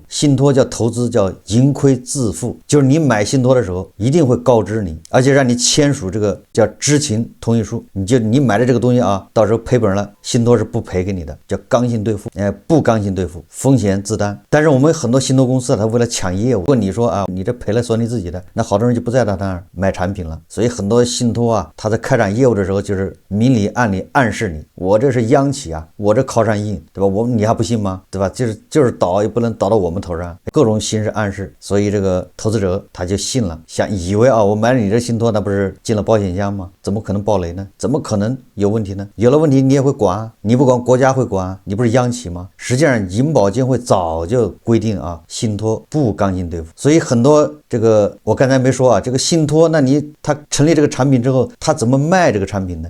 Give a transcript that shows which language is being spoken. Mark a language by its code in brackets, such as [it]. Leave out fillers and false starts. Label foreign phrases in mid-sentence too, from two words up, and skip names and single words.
[zh] 信託叫投資，叫盈虧自負，就是你買信託的時候一定會告知你，而且讓你簽署這個叫知情同意書。你買的這個東西啊，到時候賠本了，信託是不賠給你的，叫剛性兌付。不剛性兌付，風險自擔。但是我們很多信託公司他為了搶業務，如果你說啊，你這賠了算你自己的，那好多人就不在他那兒買產品了。所以很多信託啊，他在開展業務的時候，就是明裡暗裡暗示你，我這是央企啊，我這靠上硬，對吧？你還不信嗎？對吧？就是倒也不能倒到我們頭上，各種形式暗示。所以這個投資者他就信了，以為啊，我買了你這信託，那不是進了保險箱嗎？怎麼可能爆雷呢？怎麼可能有問題呢？有了問題你也會管，你不管國家會管，你不是央企嗎？實際上銀保監會早就規定啊，信託不剛性兌付。所以很多這個我剛才沒說啊，這個信託，那他成立這個產品之後，他怎麼賣這個產品呢？